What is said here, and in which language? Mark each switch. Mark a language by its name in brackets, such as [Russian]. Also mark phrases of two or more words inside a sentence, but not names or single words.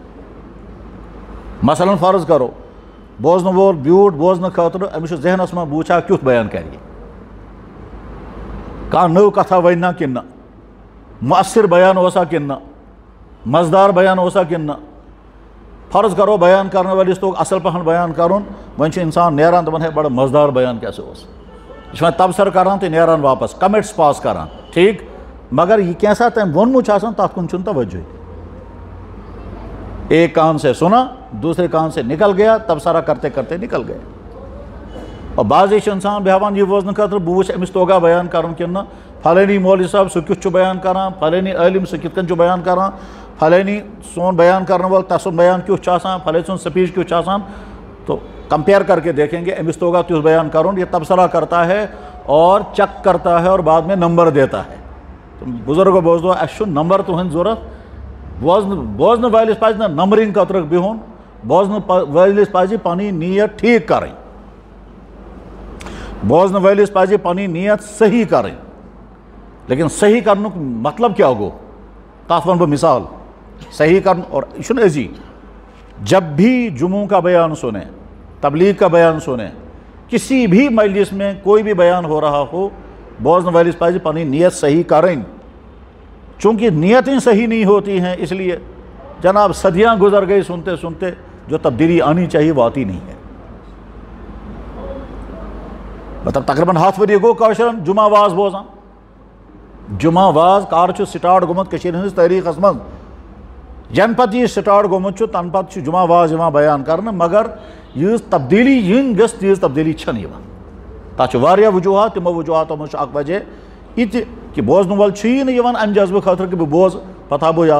[Kashmiri] مثلاً فرض کَرو بوزنہٕ وول بیوٗٹھ بوزنہٕ خٲطرٕ، أمِس چھُ ذہنَس منٛز بہٕ وٕچھِ ہا کیُتھ بیان کَرِ یہِ، کانٛہہ نٔو کَتھا وَنہِ نا کِنہٕ نہ، مؤثر بیان اوسا کِنہٕ نہ، مزٕدار بیان اوسا کِنہٕ نہ. فرض کَرو بیان کَرن وٲلِس توٚگ اَصٕل پَہَم بیان کَرُن، وۄنۍ چھُ اِنسان نیران دَپان ہے بَڑٕ مزٕدار بیان کیٛاہ سا اوس. یہِ چھُ وۄنۍ تبصرٕ کَران تہٕ نیران واپس، کَمٮ۪نٛٹٕس پاس کَران، ٹھیٖک. مگر یہِ کینٛژھا تٔمۍ ووٚنمُت چھُ آسان تَتھ کُن چھُنہٕ توجہ. [Urdu] ایک کان سے سُنا دوسرے کان سے نکل گیا، تبصرہ کرتے کرتے نکل گیا. [Kashmiri] اور بعضے چھُ اِنسان بیٚہوان یہِ بوزنہٕ خٲطرٕ بہٕ وٕچھِ أمِس توگا بیان کَرُن کِنہٕ نہ، پھلٲنی مولوی صٲب سُہ کیُتھ چھُ بیان کَران، پھلٲنی عٲلِم سُہ کِتھ کٔنۍ چھُ بیان کَران، پھلٲنی سون بیان کَرن وول تَس سُنٛد بیان کیُتھ چھُ آسان، پھلٲنۍ سُنٛد سپیٖچ کیُتھ چھُ آسان. [Urdu] تو کمپیئر کر کے دیکھیں گے [Kashmiri] أمِس توگا تیُتھ بیان کَرُن. [Urdu] یہ تبصرہ کرتا ہے اور چیک کرتا ہے اور بعد میں نمبر دیتا ہے. [Kashmiri] بُزرگو بوزدو اَسہِ چھُ نمبر تُہٕنٛدۍ ضوٚرَتھ. بوزنہٕ وٲلِس پَزِ نہٕ نمبرِنٛگ خٲطرٕ بِہُن، بوزنہٕ وٲلِس پَزِ پَنٕنۍ نیت ٹھیٖک کَرٕنۍ. بوزنہٕ وٲلِس پَزِ پَنٕنۍ نیت صحیح کَرٕنۍ. لیکن صحیح کرنُک مطلب کیٛاہ گوٚو؟ تَتھ وَنہٕ بہٕ مِثال. صحیح کرن، اور یہ چھُنہٕ أزی، [Urdu] جب بھی جمعوں کا بیان سنیں، تبلیغ کا بیان سنیں، کسی بھی مجلس میں کوئی بھی بیان ہو رہا ہو، [Kashmiri] بوزنہٕ وٲلِس پَزِ پَنٕنۍ نیت صحیح کَرٕنۍ. [Urdu] چونکہ نیتیں صحیح نہیں ہوتی ہیں، اس لیے جناب صدیاں گزر گئی سنتے سنتے، جو تبدیلی آنی چاہیے وہ آتی نہیں ہے. [Kashmiri] مطلب تقریباً 7 ؤری گوٚو کٲشرٮ۪ن جمعہ واز بوزان. جمعہ واز کر چھُ سٹارٹ گوٚمُت کٔشیٖرِ ہٕنٛدِس تٲریٖخَس منٛز؟ یَنہٕ پَتہٕ یہِ سٹارٹ گوٚمُت چھُ تَنہٕ پَتہٕ چھُ جمعہ واز یِوان بیان کَرنہٕ، مگر یۭژ تبدیٖلی یِنۍ گٔژھ تیٖژ تبدیٖلی چھَنہٕ یِوان. تَتھ چھُ واریاہ وجوٗہات، تِمو وجوٗہاتو منٛز چھُ اکھ وجہ یہِ تہِ کہِ بوزنہٕ وول چھُیی نہٕ یِوان اَمہِ جذبہٕ خٲطرٕ کہِ بہٕ بوزٕ پَتہٕ ہاو بہٕ یاد.